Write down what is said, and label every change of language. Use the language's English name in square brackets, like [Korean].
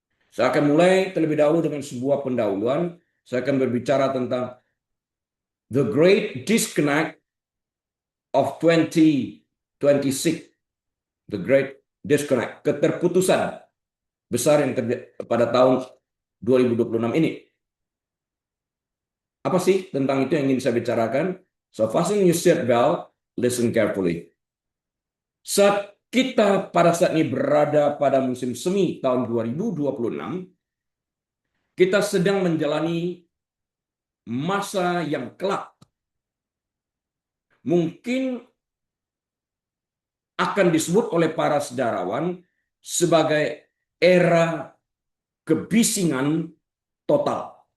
[Indonesian] Saya akan mulai terlebih dahulu dengan sebuah pendahuluan. Saya akan berbicara tentang [English] the great disconnect of 2026. The great disconnect, [Indonesian] keterputusan besar yang terjadi pada tahun 2026 ini. Apa sih tentang itu yang ingin saya bicarakan? [English] So fasten your seat belt, listen carefully. [Indonesian] Kita pada saat ini berada pada musim semi tahun 2026, kita sedang menjalani masa yang kelak. Mungkin akan disebut oleh para sejarawan sebagai era kebisingan total.